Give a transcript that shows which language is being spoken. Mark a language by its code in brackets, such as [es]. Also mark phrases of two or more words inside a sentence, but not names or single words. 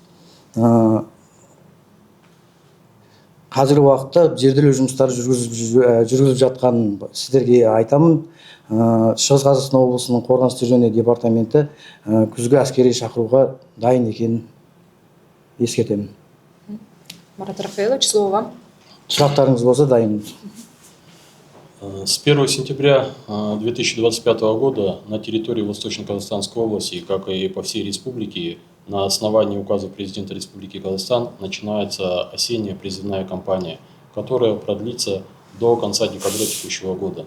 [kk] Қазіргі уақытта зерделеу жұмыстары жүргізіліп жатқанын сіздерге айтамын. Шығыс Қазақстан облысының қорғаныс істер жөніндегі департаменті күзгі әскери шақыруға дайын екенін ескертемін. [ru] Марат Рафаилович, слово вам. [kk] Сұрақтарыңыз болса дайынмыз. [ru] С 1 сентября 2025 года на территории Восточно-Казахстанской области, как и по всей республике, на основании указа президента Республики Казахстан начинается осенняя призывная кампания, которая продлится до конца декабря текущего года.